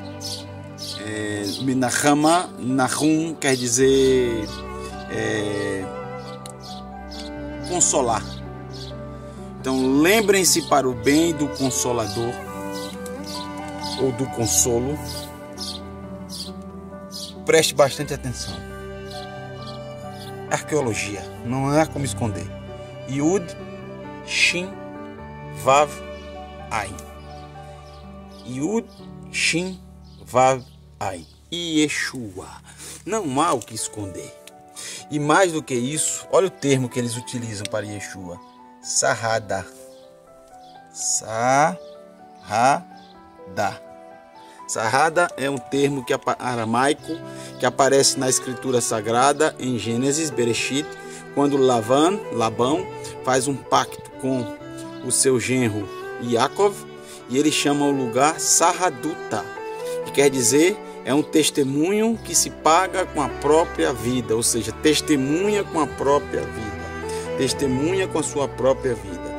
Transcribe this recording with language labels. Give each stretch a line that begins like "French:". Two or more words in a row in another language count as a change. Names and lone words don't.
Portuguese: Menachama, Nahum quer dizer consolar. Então lembrem-se para o bem do Consolador ou do consolo. Preste bastante atenção. Arqueologia, não há como esconder. Yud, Shin, Vav, Ain. Yud, Shin, Vav, Ain. Yeshua. Não há o que esconder. E mais do que isso, olha o termo que eles utilizam para Yeshua. Sarrada. Sarrada. Sarrada é um termo aramaico que aparece na escritura sagrada em Gênesis, Bereshit, quando Labão faz um pacto com o seu genro Yaakov, e ele chama o lugar Sarraduta, que quer dizer é um testemunho que se paga com a própria vida, ou seja, testemunha com a própria vida, testemunha com a sua própria vida.